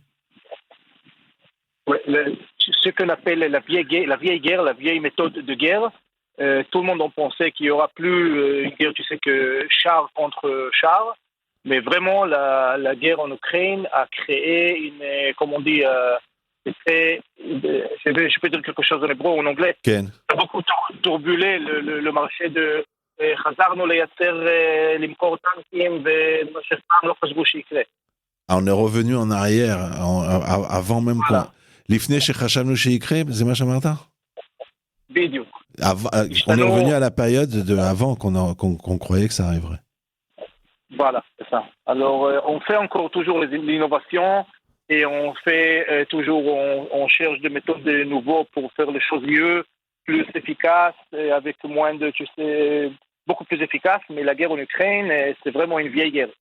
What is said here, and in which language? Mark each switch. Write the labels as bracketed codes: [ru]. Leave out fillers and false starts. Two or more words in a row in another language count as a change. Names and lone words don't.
[fr] Ouais, ce qu'on appelle la vieille guerre, la vieille méthode de guerre, tout le monde en pensait qu'il n'y aura plus une guerre, que char contre char, mais vraiment la guerre en Ukraine a créé une, comme on dit, je peux dire quelque chose en hébreu ou en anglais, [he] Ken. [fr] Ça a beaucoup turbulé le marché de... [he] חזרנו לייצר, למכור טנקים ומה שפעם לא חשבו שיקרה. [fr] On est revenu en arrière, avant même qu'on... [he] לפני שחשבנו שיקרה, זה מה שאמרת? בדיוק. [fr] On est revenu à la période avant qu'on croyait que ça arriverait. Voilà, c'est ça. Alors, on fait encore toujours l'innovation et on fait toujours, on cherche des méthodes nouveaux pour faire les choses mieux, plus efficaces, avec moins de, beaucoup plus efficace, mais la guerre en Ukraine, c'est vraiment une vieille guerre.